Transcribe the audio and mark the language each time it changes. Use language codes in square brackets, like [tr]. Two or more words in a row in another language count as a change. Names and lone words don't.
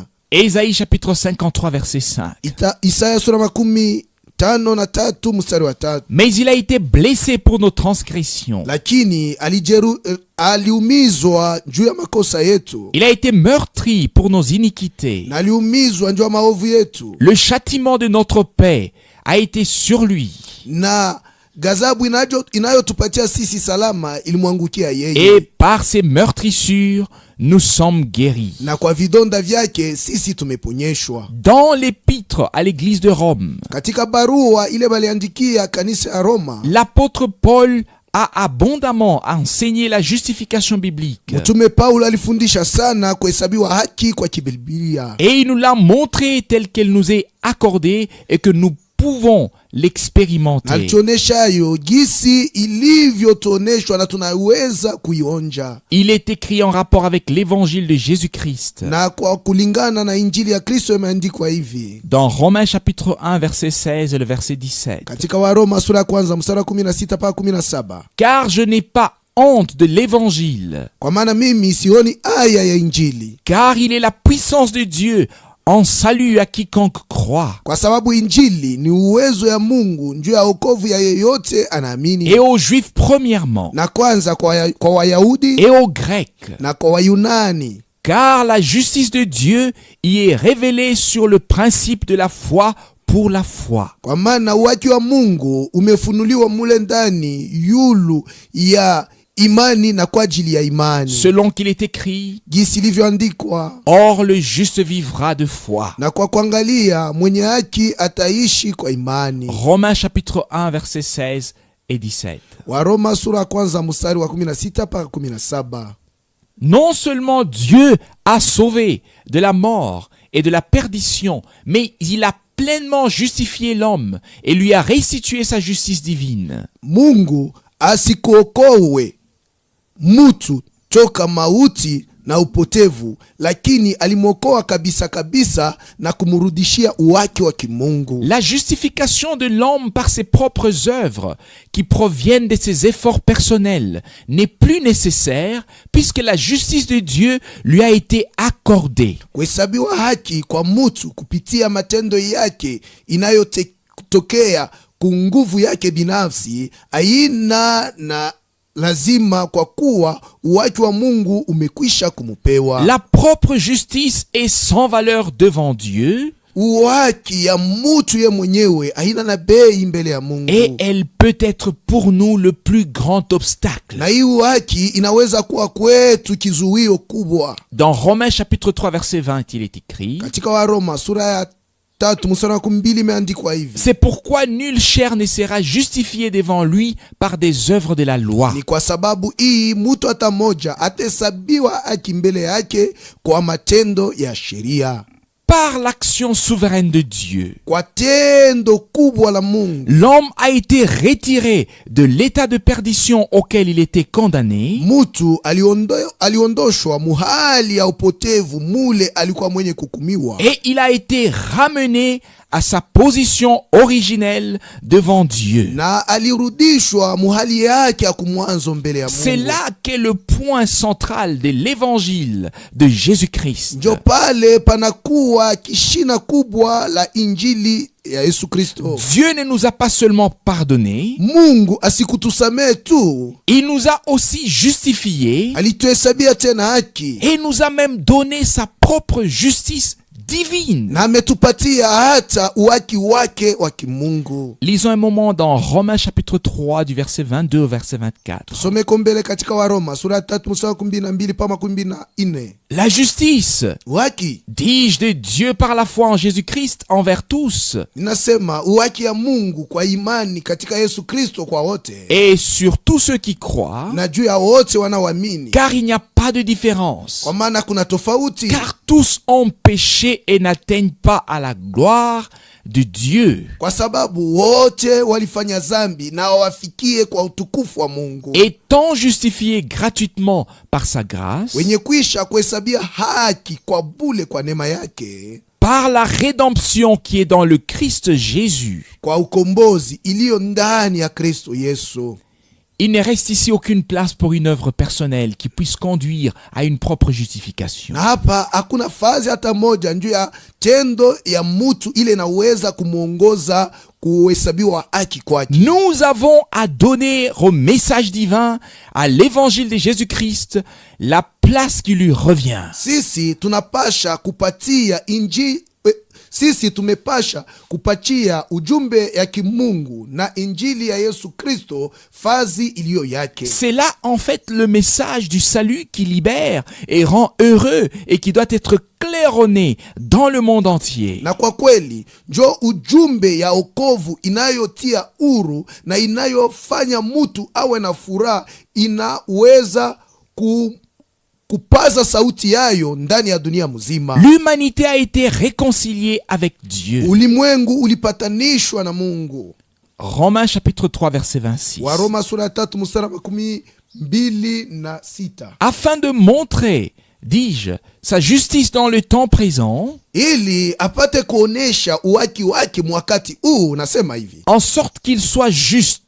[fr] Ésaïe chapitre 53 verset 5. [sw] Isaya sura 53 mstari wa 3. [fr] Mais il a été blessé pour nos transgressions. [sw] Lakini aliumizwa juu ya makosa yetu. [fr] Il a été meurtri pour nos iniquités. [sw] Na aliumizwa juu ya maovu yetu. [fr] Le châtiment de notre paix a été sur lui. [sw] Na gazabu inayotupatia sisi salama ilimwangukia yeye. [fr] Et par ses meurtrissures, nous sommes guéris. [sw] Na kwa vidonda vyake sisi tumeponyeshwa. [fr] Dans l'épître à l'église de Rome, [sw] katika barua ile baliandikia kanisa ya Roma, [fr] l'apôtre Paul a abondamment enseigné la justification biblique. [sw] Mtume Paulo alifundisha sana kuhesabiwa haki kwa kibiblia. [fr] Et il nous l'a montré tel qu'elle nous est accordée et que nous pouvons l'expérimenter. [sw] Alituoneshayo gisi ilivyotuoneshwa na tunaweza kuionja. [fr] Il est écrit en rapport avec l'évangile de Jésus-Christ. [sw] Na kwa kulingana na injili ya Kristo imeandikwa hivi. [fr] Dans Romains chapitre 1 verset 16 et le verset 17. [sw] Katika Waroma sura ya kwanza mstari 16 mpaka 17. [fr] Car je n'ai pas honte de l'évangile. [sw] Kwa maana mimi sioni aya ya injili. [fr] Car il est la puissance de Dieu en salut à quiconque croit. [sw] Kwa sababu injili ni uwezo ya Mungu njuu ya wokovu ya yeyote anaamini. [fr] Et aux Juifs premièrement. [sw] Na kwanza kwa Wayahudi. [fr] Et aux Grecs. [sw] Na kwa Wayunani. [fr] Car la justice de Dieu y est révélée sur le principe de la foi pour la foi. [sw] Kwa maana uwaki wa Mungu umefunuliwa mule ndani yulu ya imani na kwa ajili ya imani. [fr] Selon qu'il est écrit, [sw] gisi ilivyoandikwa, [fr] or le juste vivra de foi. [sw] Na kwa kuangalia mwenye haki ataishi kwa imani. [fr] Romains chapitre 1 verset 16 et 17. [sw] Waroma sura kwanza mstari wa 16 mpaka 17. [fr] Non seulement Dieu a sauvé de la mort et de la perdition, mais il a pleinement justifié l'homme et lui a restitué sa justice divine. [sw] Mungu asikuokowe mutu toka mauti na upotevu, lakini alimwokoa kabisa kabisa na kumrudishia uwaki wa kimungu. [fr] La justification de l'homme par ses propres œuvres qui proviennent de ses efforts personnels n'est plus nécessaire puisque la justice de Dieu lui a été accordée. [sw] Kuhesabiwa haki kwa mutu kupitia matendo yake inayotokea kwa nguvu yake binafsi haina na lazima kwa kuwa uwaki wa Mungu umekwisha kumupewa. [fr] La propre justice est sans valeur devant Dieu. [sw] Uwaki ya mutu ye mwenyewe haina na bei mbele ya Mungu. [fr] Et elle peut être pour nous le plus grand obstacle. [sw] Na hii uwaki inaweza kuwa kwetu kizuio kubwa. [fr] Dans Romains chapitre 3 verset 20 il est écrit. [sw] Katika Waroma sura ya 3 mstari wa 2 imeandikwa hivi. [fr] C'est pourquoi nulle chair ne sera justifiée devant lui par des œuvres de la loi. [sw] Ni kwa sababu hii mtu hata moja atahesabiwa haki mbele yake kwa matendo ya sheria. [fr] Par l'action souveraine de Dieu, [sw] kwa tendo kubwa la Mungu, [fr] l'homme a été retiré de l'état de perdition auquel il était condamné. [sw] Mutu aliondoshwa muhali ya upotevu mule alikuwa mwenye kukumiwa. [fr] Et il a été ramené à sa position originelle devant Dieu. [sw] Na alirudishwa muhali yake ya kumwanzo mbele ya Mungu. [fr] C'est là qu'est le point central de l'évangile de Jésus-Christ. [sw] Njo pale panakuwa kishina kubwa la injili ya Yesu Kristo. [fr] Dieu ne nous a pas seulement pardonné, [sw] Mungu asikutusamee tu, [fr] il nous a aussi justifiés, [sw] alituhesabia tena haki, [fr] et nous a même donné sa propre justice divine. [sw] Na ametupatia hata uwaki wake wa kimungu. [fr] Lisons un moment dans Romains chapitre 3 du verset 22 au verset 24. [sw] Some kombele katika Waroma sura 3 mstari 12 pa 14. [fr] La justice, [sw] uwaki, [fr] dis-je, de Dieu par la foi en Jésus-Christ envers tous. [sw] Ninasema uwaki ya Mungu kwa imani katika Yesu Kristo kwa wote. [fr] Et sur tous ceux qui croient. [sw] Na juu ya wote wanaoamini. [fr] Car il n'y a pas de différence. [sw] Kwa maana kuna tofauti. [fr] Car tous ont péché et n'atteignent pas à la gloire de Dieu. [sw] Kwa sababu wote walifanya zambi na wafikie kwa utukufu wa Mungu. [fr] Étant justifiés gratuitement par sa grâce. [sw] Wenye kuisha kuhesabia haki kwa bule kwa neema yake. [fr] Par la rédemption qui est dans le Christ Jésus. [sw] Kwa ukombozi iliyo ndani ya Kristo Yesu. [fr] Il ne reste ici aucune place pour une œuvre personnelle qui puisse conduire à une propre justification. [sw] Na hapa hakuna fazi hata moja njuu ya tendo ya mutu ile inaweza kumwongoza kuhesabiwa haki kwake. [fr] Nous avons à donner au message divin, à l'évangile de Jésus-Christ, la place qui lui revient. [sw] Sisi tunapasha kupatia sisi tumepasha kupatia ujumbe ya kimungu na injili ya Yesu Kristo fazi iliyo yake. [fr] C'est là en fait le message du salut qui libère et rend heureux et qui doit être claironné dans le monde entier. [sw] Na kwa kweli njo ujumbe ya okovu inayotia huru na inayofanya mutu awe na furaha, inaweza kupaza sauti yayo ndani ya dunia mzima. [fr] L'humanité a été réconciliée avec Dieu. [sw] Ulimwengu ulipatanishwa na Mungu. [fr] Romains chapitre 3 verset 26. [sw] Waroma sura 3 mstari 26. [fr] Afin de montrer, dis-je, sa justice dans le temps présent, [sw] ili apate kuonesha uwaki wake mwakati huu, nasema hivi, [fr] en sorte qu'il soit juste,